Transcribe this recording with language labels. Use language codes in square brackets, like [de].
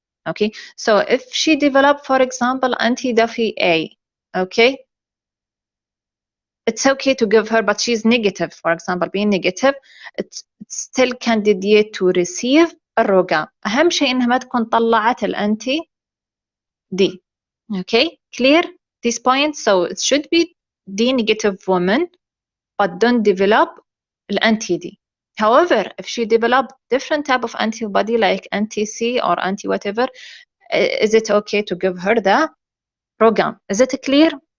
[en] Okay, so if she developed, for example, anti-Duffy A, okay, it's okay to give her, but she's negative, for example, being negative, it's still candidate to receive الرقم. [ar] أهم شيء إنها ما تكون طلعت الأنتي D. [en] Okay, clear this point? So it should be D negative woman, but don't develop الأنتي D. However, if she develop different type of antibody like anti-C or anti-whatever, is it okay to give her the program? Is it clear?